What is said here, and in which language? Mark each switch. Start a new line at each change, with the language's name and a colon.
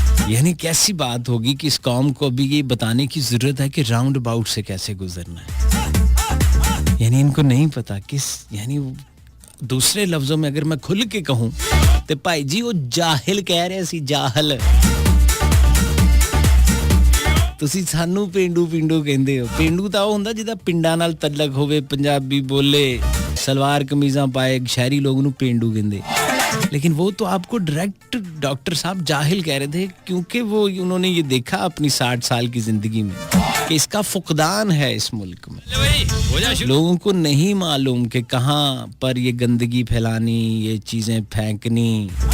Hindi: यानी कैसी बात होगी कि इस कौम को अभी ये बताने की ज़रूरत है कि राउंड अबाउट से कैसे गुजरना है। यानी इनको नहीं पता किस, यानी दूसरे लफ्जों में अगर मैं खुल के कहूं तो भाई जी वो जाहिल कह रहे सी, जाहल।
Punjabi: ਤੁਸੀਂ ਸਾਨੂੰ ਪਿੰਡੂ ਕਹਿੰਦੇ ਹੋ। ਪਿੰਡੂ ਤਾਂ ਉਹ ਹੁੰਦਾ ਜਿਹਦਾ ਪਿੰਡਾਂ ਨਾਲ ਤਲਕ ਹੋਵੇ, ਪੰਜਾਬੀ ਬੋਲੇ, ਸਲਵਾਰ ਕਮੀਜ਼ਾਂ ਪਾਏ। ਸ਼ਹਿਰੀ ਲੋਕ ਨੂੰ ਪਿੰਡੂ ਕਹਿੰਦੇ।
Hindi: लेकिन वो तो आपको डायरेक्ट डॉक्टर साहब जाहिल कह रहे थे, क्योंकि वो उन्होंने ये देखा अपनी 60 साल की जिंदगी में कि इसका फुकदान है इस मुल्क में। लोगों को नहीं मालूम कि कहाँ पर ये गंदगी फैलानी, ये चीजें फेंकनी।